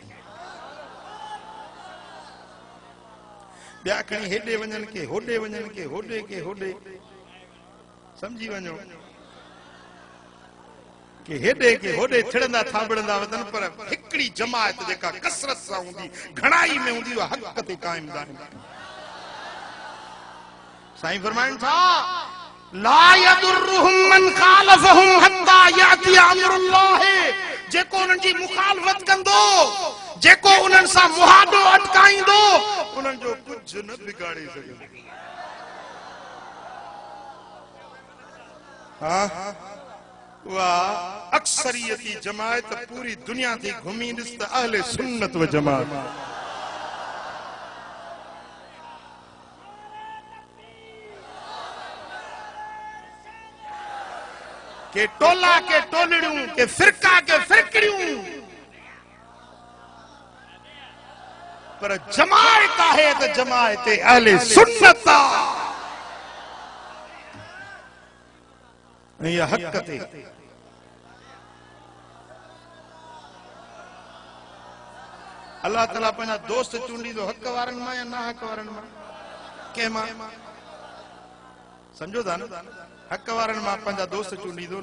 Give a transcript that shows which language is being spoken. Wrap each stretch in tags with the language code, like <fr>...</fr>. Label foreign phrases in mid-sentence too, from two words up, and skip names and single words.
<sd>ॿिया खणी हेॾे वञनि के होॾे वञनि के होॾे के होॾे समझी वञो के हेॾे के होॾे थिड़ंदा थाबड़ंदा वञनि पर हिकड़ी जमायत जेका कसरत सां हूंदी घणाई में हूंदी उहा हक़ ते क़ाइम दाइम। साईं फरमाइनि था</sd> <ar>لا يضرهم من خالفهم حتى يأتي أمر الله</ar> <sd>जेको उन्हनि जी मुखालफत कंदो जेको उन्हनि सां मुहादो अटकाईंदो उन्हनि जो कुछ न बिगाड़े सघंदो। हाँ वाह अक्सरियती जमायत पूरी दुनिया थी घुमी ॾिस त अहले सुन्नत व जमात के टोला के टोलड़ियों के फिरका के फिरकड़ियों पर जमायत है तो जमायत अहले सुन्नत ये हक़ ते अल्लाह ताला अपना दोस्त चूंडी तो हक़ वारन मां या ना हक़ वारन मां के मां समझो था न हक़ वारन मां पंहिंजा दोस्त चूंडी दो न।</sd>